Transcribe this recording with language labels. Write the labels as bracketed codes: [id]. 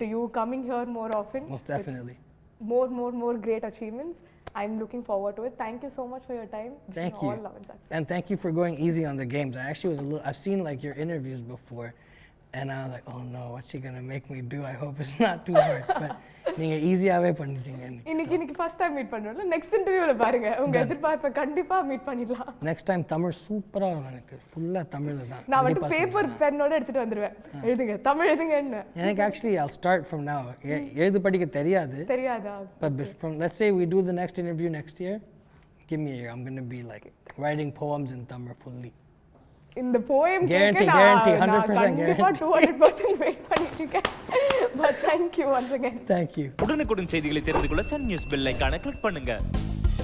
[en] to you coming here more often. Most definitely. More great achievements. I'm looking forward to it. Thank you so much for your time. Wishing Thank you you. all love and success. And thank you for going easy on the games. I actually was a little, I've seen like your interviews before, and I was like, oh no, what's she gonna make me do? I hope it's not too hard. But [ta] நீங்க ஈஸியாவே பண்ணிட்டீங்க. இன்னைக்கு first time meet பண்றோம்ல, next இன்டர்வியூல பாருங்க உங்க எதிர்பார்ப்பை கண்டிப்பா meet பண்ணிடலாம். Next time Tamil சூப்பரா வரும். எனக்கு ஃபுல்லா தமிழ்ல தான். நான் வந்து பேப்பர் பென்னோட எடுத்துட்டு வந்துருவேன். எழுதுங்க, தமிழ் எழுதுங்கன்னு. எனக்கு [en] actually I'll start from now. [ta] எழுத படிக்க தெரியாதா? [en] But from, let's say we do the next interview next year, give me a year. I'm going to be like writing poems in Tamil fully. [ta] இந்த poem [en] guarantee 100% guarantee [ta] 200% wait பண்ணிட்டு இருக்கேன். [en] But thank you once again. Thank you. [ta] உடனுக்குடன் செய்திகளை தெரிந்து கொள்ள Sun news bell ஐகானை click பண்ணுங்க.